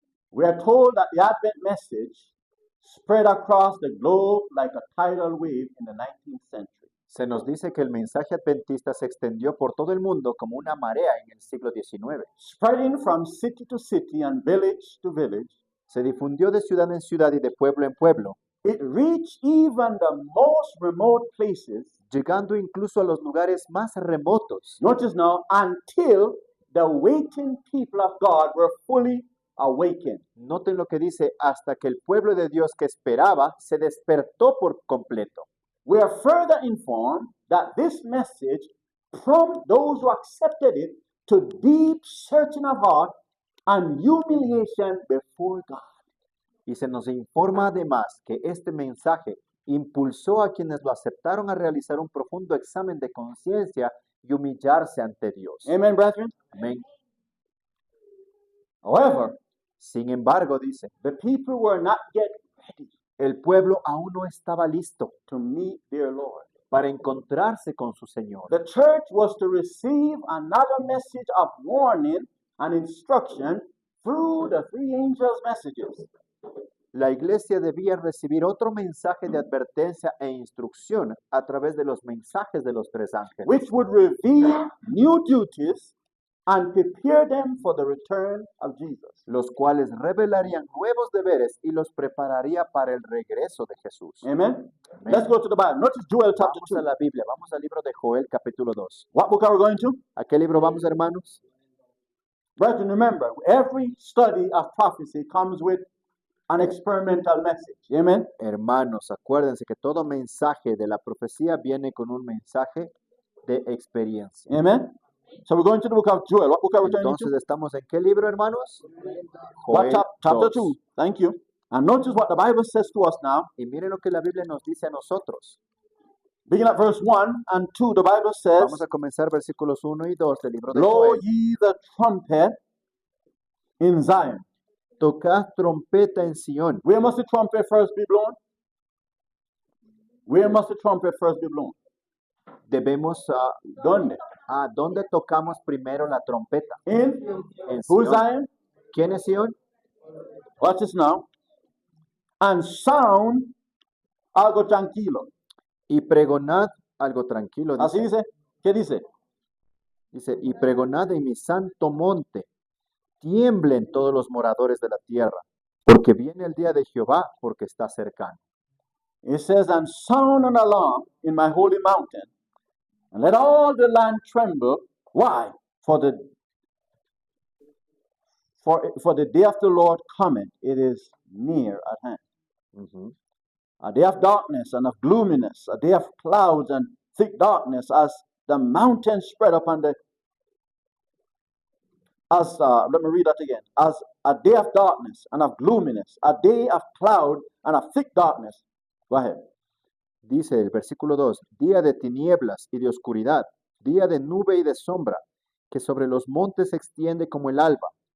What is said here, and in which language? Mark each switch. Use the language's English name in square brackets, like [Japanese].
[English] We are told that the Advent message spread across the globe like a tidal wave in the 19th century. [Spanish] Se nos dice que el mensaje adventista se extendió por todo el mundo como una marea en el siglo XIX. [English] Spreading from city to city and village to village, [Spanish] Se difundió de ciudad en ciudad y de pueblo en pueblo, [English] it reached even the most remote places. [Spanish] llegando incluso a los lugares más remotos, [English] Notice now, until the waiting people of God were fully awakened. [Spanish] Noten lo que dice, hasta que el pueblo de Dios que esperaba se despertó por completo. [English] We are further informed that this message prompted those who accepted it to deep searching of heart and humiliation before God. [Spanish] Y se nos informa además que este mensaje impulsó a quienes lo aceptaron a realizar un profundo examen de conciencia y humillarse ante Dios. [English] Amen, brethren? [Spanish] Amén. [English] However, [Spanish] Sin embargo, dice, [English] the people were not yet ready [Spanish] el pueblo aún no estaba listo [English] to meet their Lord. [Spanish] para encontrarse con su Señor. [English] The church was to receive another message of warning and instruction through the three angels' messages. [Spanish] La iglesia debía recibir otro mensaje de advertencia e instrucción a través de los mensajes de los tres ángeles, [English] which would reveal new duties and prepare them for the return of Jesus. [Spanish] los cuales revelarían nuevos deberes y los prepararía para el regreso de Jesús. [English] Amen? [Spanish] Amén. [English] Let's go to the Bible. Notice Joel chapter [Spanish] Vamos a [English] 2. [Spanish] la Biblia, vamos al libro de Joel capítulo 2. [English] What book are we going to? [Spanish] ¿A qué libro vamos, hermanos? [English] Brethren, remember, every study of prophecy comes with an experimental message. Amen? [Spanish] Hermanos, acuérdense que todo mensaje de la profecía viene con un mensaje de experiencia. [English] Amen? So we're going to the book of Joel. What book are we turning [Spanish] Entonces, [English] to? [Spanish] ¿estamos en qué libro, hermanos? [English] What Joel chapter 2. 2. Thank you. And notice what the Bible says to us now. [Spanish] Y miren lo que la Biblia nos dice a nosotros. [English] Begin at verse 1 and 2. The Bible says, [Spanish] Vamos a comenzar versículos 1 y 2 del libro de [English] blow [Spanish] Joel. [English] ye the trumpet in Zion. [Spanish] Tocad trompeta en Sión. [English] Where must the trumpet first be blown? Where must the trumpet first be blown? [Spanish] Debemos ¿Dónde? ¿a dónde tocamos primero la trompeta? [English] In [Spanish] En [English] who's [Spanish] Sión. [English] Zion? [Spanish] ¿Quién es Sión? [English] Watch this now. And sound [Spanish] algo tranquilo. Y pregonad algo tranquilo. Así Dice, dice. ¿Qué dice? dice, y pregonad en mi santo monte. Tiemblen todos los moradores de la tierra. porque viene el día de Jehová, porque está cercano. [English] It says, and sound an alarm in my holy mountain, and let all the land tremble. Why? For the day of the Lord cometh, it is near at hand. Ujú. A day of darkness and of gloominess, a day of clouds and thick darkness, as the mountains spread upon the let me read that again. As a day of darkness and of gloominess, a day of cloud and of thick darkness. Go ahead. [Spanish] Dice el versículo 2, día de tinieblas y de oscuridad, día de nube y de sombra, que sobre los montes se extiende como el alba.